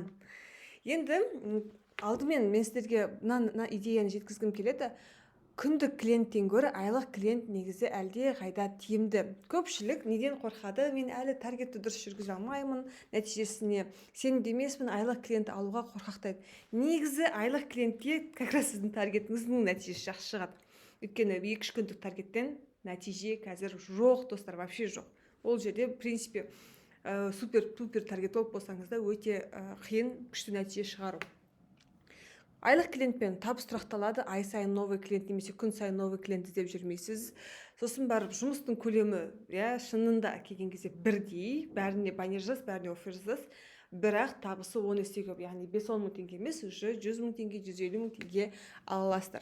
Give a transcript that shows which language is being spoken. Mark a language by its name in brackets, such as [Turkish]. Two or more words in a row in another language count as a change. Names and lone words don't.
[Kazakh] Енді алдымен мен сіздерге мына идеяны жеткізгім келеді. Күндік клиенттен гөрі айлық клиент негізі әлде қайда тиімді. Көпшілік неден қорқады? Мен әлі таргетті дұрыс жүргізе алмаймын, нәтижесіне сенімді емеспін, айлық клиент алуға қорқақтайды. Негізі айлық клиентке [Russian] как раз [Kazakh] сіздің таргетіңіздің нәтижесі жақсы шығады. Өйткені 2-3 күндік таргеттен нәтиже қазір жоқ, достар, вообще жоқ. Ол жерде, [Russian] в принципе, [Kazakh] супер таргетолог болсаңыз да өте қиын күшті нәтиже шығару. Айлық клиентпен табыс тұрақталады, ай сайын [Russian] новый клиент [Kazakh] немесе күн сайын [Russian] новый клиент [Kazakh] іздеп жүрмейсіз. Сосын барып жұмыстың көлемі шынында келген кезде бірдей, бәріне баннер жаз, бәріне офер жаз, бірақ табысы 10 есе көп, яғни 5-10 мың теңге емес, уже 100 мың теңге, 150 мың теңге ала аласыздар.